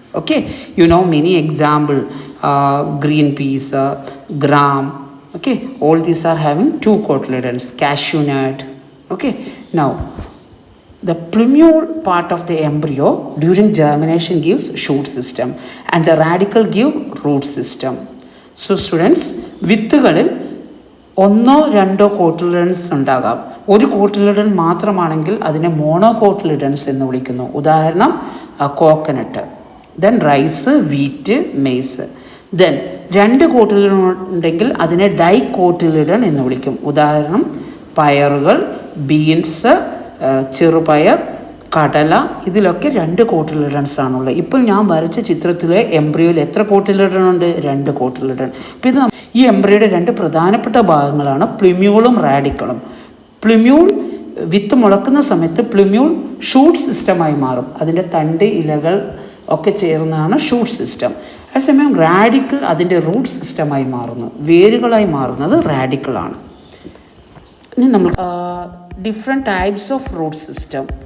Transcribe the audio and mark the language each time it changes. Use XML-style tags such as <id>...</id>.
<en>Okay, you know many example, green peas, gram. Okay, all these are having 2 cotyledons. Cashew nut. Okay, now the plumule part of the embryo during germination gives shoot system and the radicle give root system. So students,</en> <ml>വിത്തുകളിൽ 1-2 cotyledons ഉണ്ടാകാം. ഒരു cotyledon മാത്രമാണെങ്കിൽ അതിനെ മോണോകോട്ടിലിഡൻസ് എന്ന് വിളിക്കുന്നു. ഉദാഹരണം coconut, then rise, wheat, maze. Then 2 cotyledon ഉണ്ടെങ്കിൽ അതിനെ ഡൈകോട്ടിലിഡൻ എന്ന് വിളിക്കും. ഉദാഹരണം പയറുകൾ, ബീൻസ്, ചെറുപയർ, കടല, ഇതിലൊക്കെ 2 കോട്ടിലിഡൻസ് ആണുള്ളത്. ഇപ്പോൾ ഞാൻ വരച്ച ചിത്രത്തിലെ എംബ്രിയോയിൽ എത്ര കോട്ടിലിഡൻ ഉണ്ട്? 2 കോട്ടിലിഡൻ. അപ്പോൾ ഇത് ഈ എംബ്രിയോയുടെ 2 പ്രധാനപ്പെട്ട ഭാഗങ്ങളാണ് പ്ലുമ്യൂളും റാഡിക്കളും. പ്ലുമ്യൂൾ വിത്ത് മുളക്കുന്ന സമയത്ത് പ്ലുമ്യൂൾ ഷൂട്ട് സിസ്റ്റമായി മാറും. അതിൻ്റെ തണ്ട്, ഇലകൾ ഒക്കെ ചേർന്നാണ് ഷൂട്ട് സിസ്റ്റം. അതേസമയം റാഡിക്കിൾ അതിൻ്റെ റൂട്ട് സിസ്റ്റമായി മാറുന്നു. വേരുകളായി മാറുന്നത് റാഡിക്കിളാണ്. ഇനി നമ്മൾ</ml> <en>different types of root system.</en>